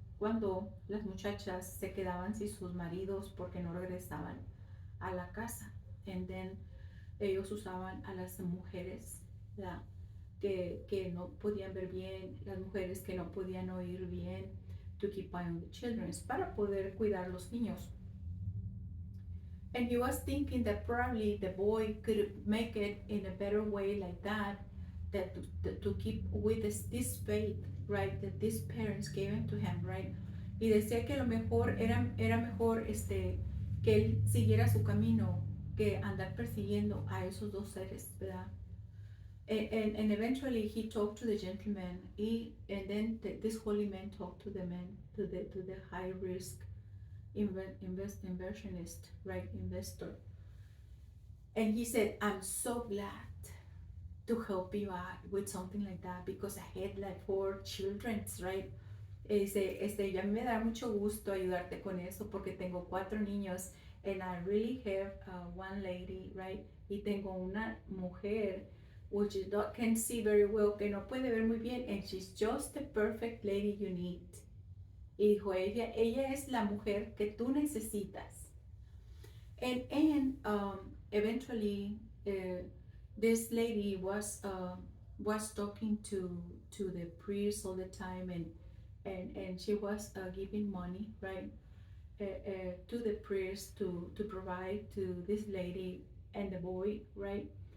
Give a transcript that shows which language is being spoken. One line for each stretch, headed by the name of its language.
Spanish: Cuando las muchachas se quedaban sin sus maridos porque no regresaban a la casa.
English: And then
Spanish: ellos usaban a las mujeres, ¿verdad? Que no podían ver bien, las mujeres que no podían oír bien,
English: to keep eye on the children,
Spanish: para poder cuidar los niños.
English: And he was thinking that probably the boy could make it in a better way like that to keep with this faith, right, that these parents gave to him, right?
Spanish: Y decía que lo mejor era mejor que él siguiera su camino que andar persiguiendo a esos dos seres, ¿verdad?
English: And eventually he talked to the gentleman, and then this holy man talked to the man, to the high risk inversionist, right, investor. And he said, I'm so glad to help you out with something like that because I had like 4 children, right?
Spanish: Ya me da mucho gusto ayudarte con eso porque tengo 4 niños
English: and I really have one lady, right?
Spanish: Y tengo una mujer
English: which is not, can see very well,
Spanish: que no puede ver muy bien,
English: and she's just the perfect lady you need.
Spanish: Y dijo, ella es la mujer que tú necesitas.
English: And eventually, this lady was talking to the priest all the time, and she was giving money, right, to the priest to provide to this lady and the boy, right.